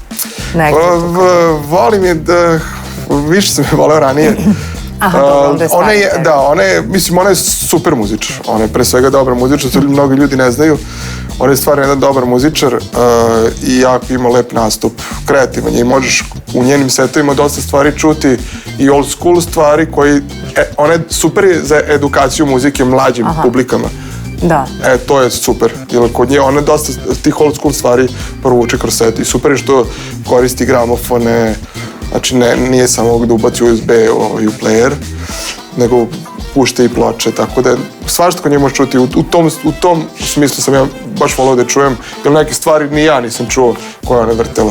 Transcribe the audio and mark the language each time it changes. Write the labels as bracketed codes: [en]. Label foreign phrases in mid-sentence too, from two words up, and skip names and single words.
[sr] Volim je da, više sam je voleo ranije. Ona je super muzičar. Ona je pre svega dobar muzičar, to mnogi ljudi ne znaju. Ona je stvarno jedan dobar muzičar i jako ima lep nastup, kreativan je i možeš u njenim setovima dosta stvari čuti i [en] old school [sr] stvari koji, ona je super za edukaciju muzike mlađim publikama. Da. To je super, jer kod nje ona dosta tih [en] old school [sr] stvari provuče kroz set i super je što koristi gramofone, znači nije samo da ubaci USB u player, nego pušta i ploče, tako da svašta kod nje možeš čuti. U tom smislu sam ja baš volao da čujem, jer neke stvari ni ja nisam čuo koje ona vrtela.